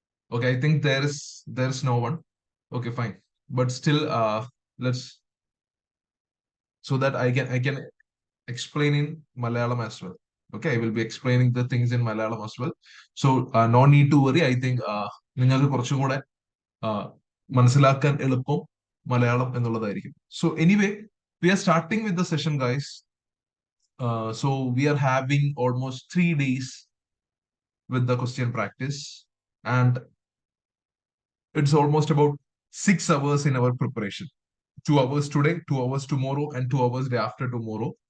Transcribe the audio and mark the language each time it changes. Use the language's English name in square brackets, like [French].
[English] Okay, I think there's no one. Okay, fine. But still, let's so that I can explain in Malayalam as well. Okay, I will be explaining the things in Malayalam as well. So no need to worry. I think [Malayalam] നിങ്ങൾക്ക് കുറച്ചും കൂടെ മനസ്സിലാക്കാൻ എളുപ്പം മലയാളം എന്നുള്ളതായിരിക്കും. [English] So anyway, we are starting with the session, guys. So we are having almost 3 days with the question practice, and it's almost about 6 hours in our preparation. 2 hours today, 2 hours tomorrow, and 2 hours day after tomorrow.